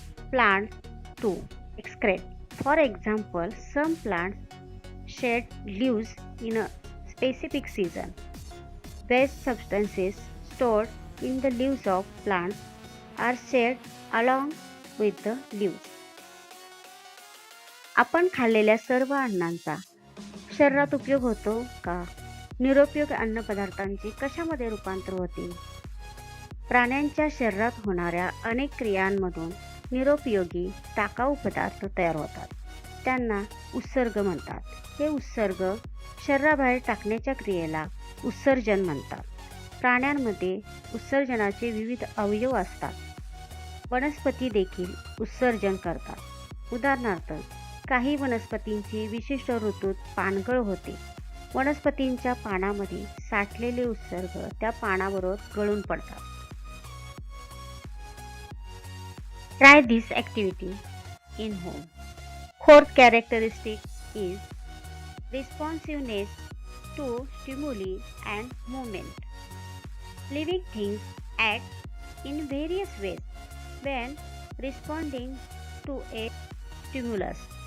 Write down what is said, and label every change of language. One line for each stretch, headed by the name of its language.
English: Plants too excrete. For example, some plants shed leaves in a specific season. Waste substances stored in the leaves of plants are shed along with the leaves.
Marathi: आपण खाल्लेल्या सर्व अन्नांचा शरीरात उपयोग होतो का? निरुपयोगी अन्नपदार्थांचे कशामध्ये रूपांतर होते? प्राण्यांच्या शरीरात होणाऱ्या अनेक क्रियांमधून निरुपयोगी टाकाऊ पदार्थ तयार होतात. त्यांना उत्सर्ग म्हणतात. हे उत्सर्ग शरीराबाहेर टाकण्याच्या क्रियेला उत्सर्जन म्हणतात. प्राण्यांमध्ये उत्सर्जनाचे विविध अवयव असतात. वनस्पती देखील उत्सर्जन करतात. उदाहरणार्थ, काही वनस्पतींची विशिष्ट ऋतूत पानगळ होते. वनस्पतींच्या पानामध्ये साठलेले उत्सर्ग त्या पानाबरोबर गळून पडतात.
English: Try this activity in home. Fourth characteristic is responsiveness to stimuli and movement. Living things act in various ways when responding to a stimulus.